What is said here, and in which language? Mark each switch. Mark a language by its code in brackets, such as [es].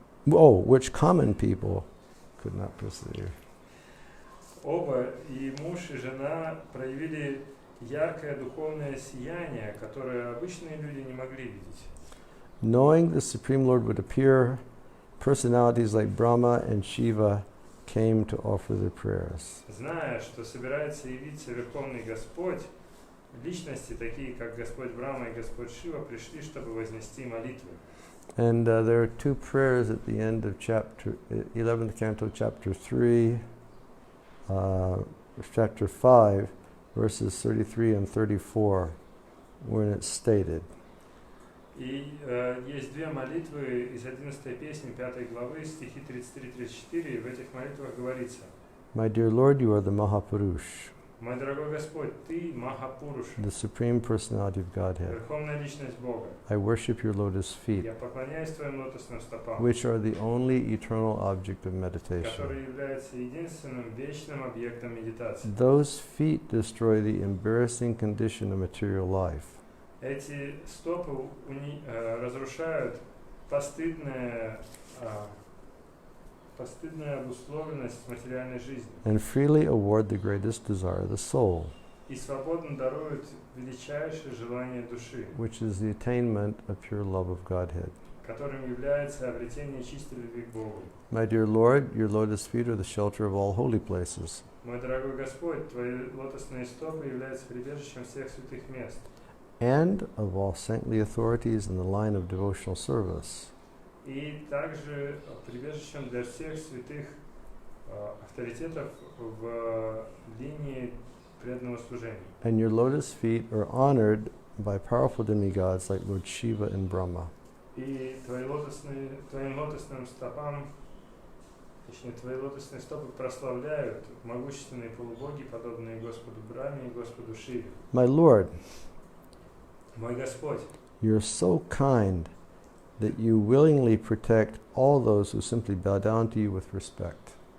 [en] Oh, which common people could not perceive. [ru] Оба, и муж, и жена, проявили яркое духовное сияние, которое обычные люди не могли видеть. [en] Knowing the Supreme Lord would appear, personalities like Brahma and Shiva came to offer their prayers. [ru] Зная, что собирается явиться Верховный Господь, личности, такие как Господь Брахма и Господь Шива, пришли, чтобы вознести молитвы. [en] And there are two prayers at the end of chapter 11th canto, chapter 3, chapter 5, verses 33 and 34, when it's stated. [ru] И есть две молитвы из 11 песни 5 главы, стихи 33-34, и в этих молитвах говорится: [en] My dear Lord, you are the Mahapurush, [ru] Мой дорогой Господь, Ты Махапуруш, [en] the Supreme Personality of Godhead. [ru] Верховная Личность Бога. [en] I worship your lotus feet, [ru] Я поклоняюсь Твоим лотосным стопам, [en] which are the only eternal object of meditation. [ru] который является единственным вечным объектом медитации. [en] Those feet destroy the embarrassing condition of material life. [ru] Эти стопы разрушают постыдную обусловленность материальной жизни [en] And freely award the greatest desire of the soul, [ru] и свободно даруют величайшее желание души, [en] which is the attainment of pure love of Godhead. [ru] которым является обретение чистой любви к Богу. [en] My dear Lord, your lotus feet are the shelter of all holy places. [ru] Мой дорогой Господь, Твои лотосные стопы являются прибежищем всех святых мест [en] And of all saintly authorities in the line of devotional service. [ru] и также прибежищем для всех святых авторитетов в линии преданного служения. [en] And your lotus feet are honored by powerful demigods like Lord Shiva and Brahma. [ru] И Твоим лотосным стопам, точнее, Твои лотосные стопы прославляют могущественные полубоги, подобные Господу Брахме и Господу Шиве. [en] My Lord, [ru] Мой Господь, [en] you're so kind that you willingly protect all those who simply bow down to you with respect.